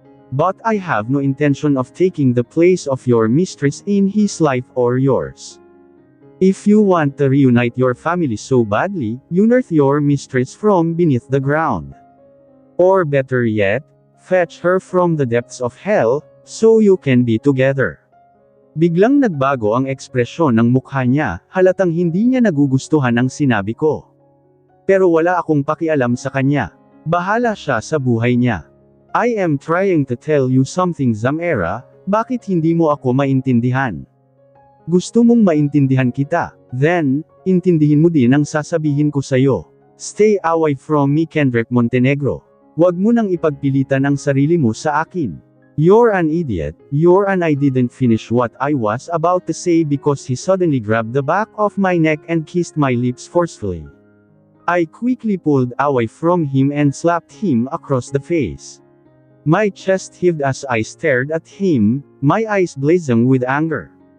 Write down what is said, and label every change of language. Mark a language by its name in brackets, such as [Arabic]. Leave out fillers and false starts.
[English] But I have no intention of taking the place of your mistress in his life or yours. If you want to reunite your family so badly, unearth your mistress from beneath the ground. Or better yet, fetch her from the depths of hell, so you can be together. [Filipino] Biglang nagbago ang ekspresyon ng mukha niya, halatang hindi niya nagugustuhan ang sinabi ko. Pero wala akong pakialam sa kanya. Bahala siya sa buhay niya. [English] I am trying to tell you something, Zamera, [Filipino] bakit hindi mo ako maintindihan? Gusto mong maintindihan kita, then, intindihin mo din ang sasabihin ko sa'yo. [English] Stay away from me, [Filipino] Kendrick Montenegro. Huwag mo nang ipagpilitan ang sarili mo sa akin. [English] You're an idiot, I didn't finish what I was about to say because he suddenly grabbed the back of my neck and kissed my lips forcefully. I quickly pulled away from him and slapped him across the face. My chest heaved as I stared at him, my eyes blazing with anger.